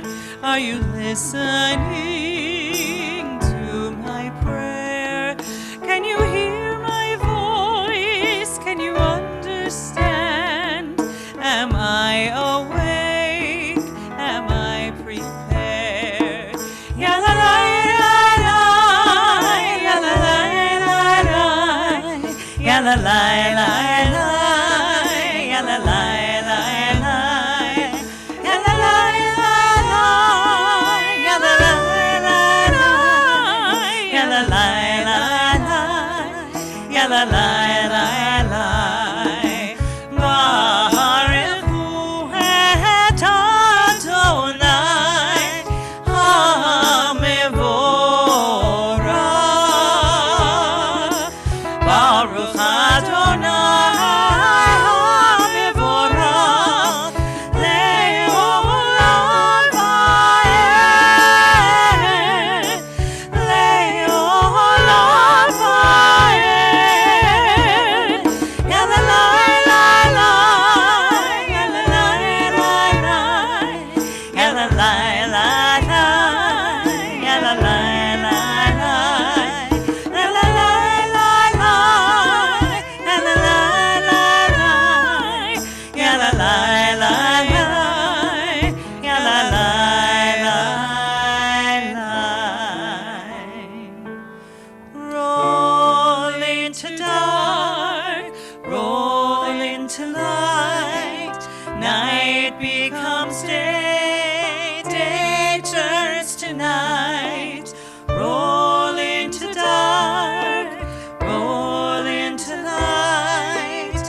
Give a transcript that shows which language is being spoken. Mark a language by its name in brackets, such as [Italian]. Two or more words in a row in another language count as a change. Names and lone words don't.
[English] Are you listening to my prayer? Can you hear my voice? Can you understand? Am I awake? Am I prepared? Ya la la la la, ya la la la la, ya la la la la, ya la la la la, ya la la la la, ya la la la la, ya la la la la, ya la la la la. [Hebrew] ברוך הוא את אדני המבורך. ברוך אדני המבורך לעולם ועד, לעולם ועד. Ya la la la la, ya la la la la, ya la la la la, ya la la la la, la la la la la, la la la la la, ya la la la la, ya la la la la. [English] Roll into dark, roll into light. Night becomes day, day turns to night. Roll into dark, roll into light.